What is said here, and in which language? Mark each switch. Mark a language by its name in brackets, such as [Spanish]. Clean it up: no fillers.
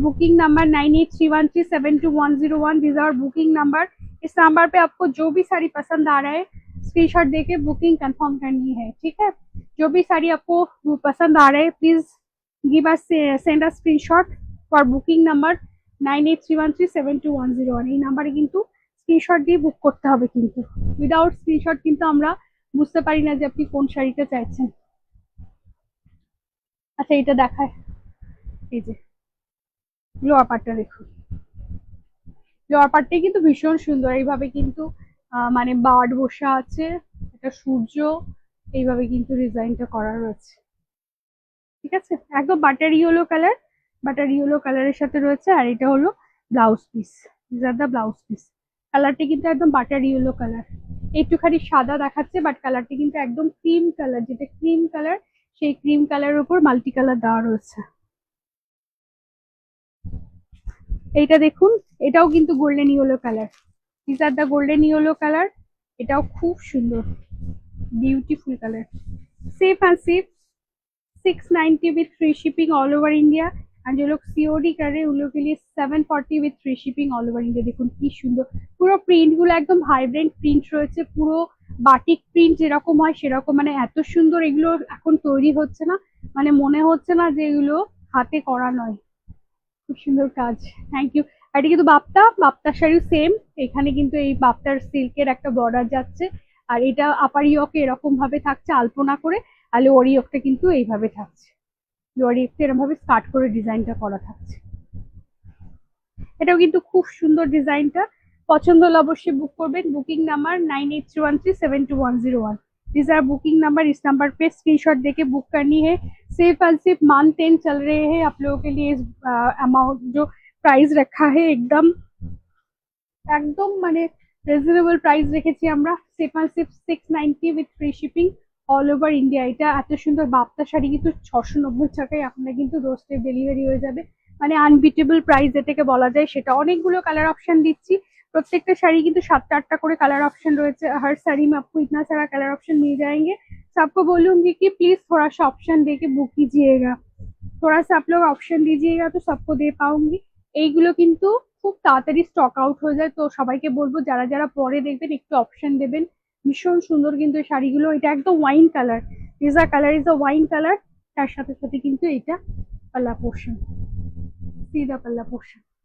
[English] Booking number 9831372101, this our booking number. [Hindi] इस number पे आपको जो भी साड़ी पसंद आ रहा है स्क्रीनशॉट देके बुकिंग कंफर्म करनी है, ठीक है। जो भी साड़ी आपको पसंद आ रहा है [English] Please give us send a screenshot for booking number 9831372101। [Bangla] এই নাম্বারে কিন্তু স্ক্রিনশট দিয়ে বুক করতে হবে, কিন্তু উইদাউট স্ক্রিনশট কিন্তু আমরা বুঝতে পারি না যে আপনি কোন শাড়িটা চাইছেন। আচ্ছা, এটা দেখায়, এই যে লোয়ার পার্টটা দেখুন, লোয়ার পার্টটাই কিন্তু ভীষণ সুন্দর। এইভাবে কিন্তু মানে বার্ড বসা আছে, এটা সূর্য, এইভাবে কিন্তু ডিজাইনটা করা রয়েছে, ঠিক আছে। একদম butter yellow colour, butter yellow কালারের সাথে রয়েছে। আর এটা হলো blouse piece, [English] This are the blouse piece. [Bangla] কালারটা কিন্তু একদম বাটার ইয়েলো কালার, একটুখানি সাদা দেখাচ্ছে, বাট কালারটা কিন্তু একদম ক্রিম কালার, যেটা ক্রিম কালার সেই ক্রিম কালারের উপর মাল্টি কালার দেওয়া রয়েছে। এইটা দেখুন, এটাও কিন্তু golden yellow colour, [English] This are the golden yellow colour. [Bangla] এটাও খুব সুন্দর, beautiful colour. [English] Safe and safe 690 with free shipping all over India. [Hindi] And जो लोग सीओडी कर रहे हैं उन लोग के लिए 740 [English] With free shipping all over India. [Bangla] দেখুন কি সুন্দর, পুরো প্রিন্ট গুলো একদম ভাইব্রেন্ট প্রিন্ট রয়েছে, পুরো বাটিক প্রিন্ট যেরকম হয় সেরকম, মানে এত সুন্দর এগুলো এখন তৈরি হচ্ছে না, মানে মনে হচ্ছে না যে এগুলো হাতে করা নয়, খুব সুন্দর কাজ। Thank you. আর এটা কিন্তু বাপ্তার শাড়ি সেম, এখানে কিন্তু এই বাপ্তার সিল্কের একটা বর্ডার যাচ্ছে। আর এটা আপার ইয়কে এরকম ভাবে থাকছে আলপনা করে, আর লোয়ার ইয়কটা কিন্তু এইভাবে থাকছে, লোয়ার ইয়কটা এরকম ভাবে স্কার্ট করে ডিজাইনটা করা থাকছে। এটাও কিন্তু খুব সুন্দর ডিজাইনটা। পছন্দ হলে অবশ্যই বুক করবেন। [English] Booking number 9831372101। This are booking number, [Hindi] इस नंबर पे स्क्रीनशॉट देके बुक करनी है। सिर्फ और सिर्फ मंथ 10 चल रहे हैं आप लोगों के लिए। अमाउंट जो प्राइस रखा है एकदम [Bangla] একদম মানে রিজনেবল প্রাইস রেখেছি আমরা। [English] সির্ফ 690 with free shipping all over India. [Bangla] এটা এত সুন্দর বাপ্তা শাড়ি কিন্তু 690 টাকায় আপনার কিন্তু ডোর স্টেপ ডেলিভারি হয়ে যাবে, মানে আনবিটেবল প্রাইস যেটাকে বলা যায় সেটা। অনেকগুলো কালার অপশন দিচ্ছি, प्रत्येकटा শাড়ি কিন্তু 7-8টা করে কালার ऑप्शन রয়েছে। [Hindi] हर साड़ी में आपको इतना सारा कलर ऑप्शन मिल जाएंगे। सबको बोलूंगी कि प्लीज थोड़ा सा ऑप्शन देके बुक कीजिएगा, थोड़ा सा आप लोग ऑप्शन दीजिएगा तो सबको दे पाऊंगी। [Bangla] এইগুলো কিন্তু খুব তাড়াতাড়ি স্টক আউট হয়ে যায়, তো সবাইকে বলবো যারা যারা পরে দেখবেন একটু অপশন দেবেন। ভীষণ সুন্দর কিন্তু এই শাড়িগুলো, এটা একদম wine colour, pizza colour [English] Is a wine colour. [Bangla] তার সাথে সাথে কিন্তু এটা পাল্লা পোর্শন, সিধা পাল্লা পোর্শন।